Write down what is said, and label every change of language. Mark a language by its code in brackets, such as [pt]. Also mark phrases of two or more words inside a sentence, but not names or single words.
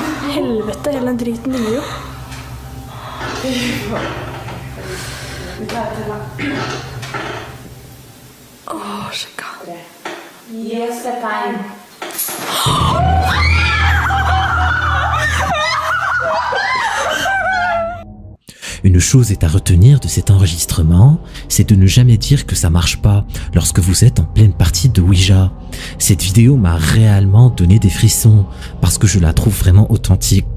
[no] Helvete, hele den driten dinger jo. Fy faen. Vi klarer til da. Sjekka. Gi oss et tegn. [fr] Une chose est à retenir de cet enregistrement, c'est de ne jamais dire que ça marche pas lorsque vous êtes en pleine partie de Ouija. Cette vidéo m'a réellement donné des frissons parce que je la trouve vraiment authentique.